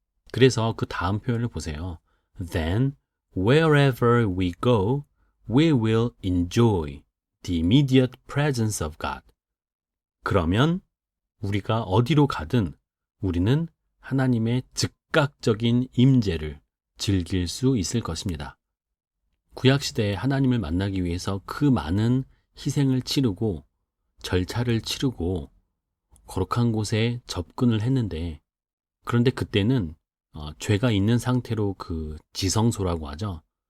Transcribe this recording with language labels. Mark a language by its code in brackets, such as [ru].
[ko] 그래서 그 다음 표현을 보세요. [en] Then, wherever we go, we will enjoy the immediate presence of God. [ko] 그러면 우리가 어디로 가든 우리는 하나님의 즉각적인 임재를 즐길 수 있을 것입니다. 구약시대에 하나님을 만나기 위해서 그 많은 희생을 치르고 절차를 치르고 거룩한 곳에 접근을 했는데, 그런데 그때는 죄가 있는 상태로 그 지성소라고 하죠.